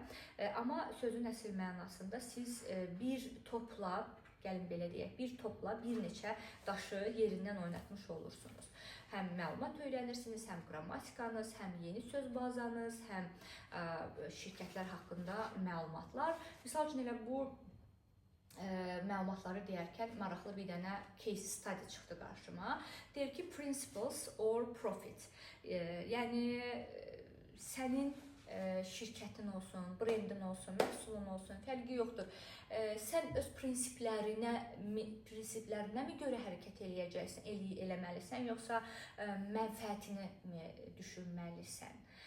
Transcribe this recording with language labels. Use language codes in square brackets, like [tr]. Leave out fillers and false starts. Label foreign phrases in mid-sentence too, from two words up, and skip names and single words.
[az] Amma sözün əsl mənasında siz bir topla, gəlin belə deyək, bir topla bir neçə daşı yerindən oynatmış olursunuz. Həm məlumat öyrənirsiniz, həm qrammatikanız, həm yeni söz bazanız, həm şirkətlər haqqında məlumatlar. Misal üçün elə bu məlumatları deyərkən maraqlı bir dənə [en] case study [az] çıxdı qarşıma. Deyir ki, [en] principles or profit. [az] Yəni sənin şirkətin olsun, brendin olsun, məhsulun olsun, fərqi yoxdur. Sən öz prinsiplərinə mi görə hərəkət eləyəcəksən, eləməlisən, yoxsa mənfəətini mi düşünməlisən?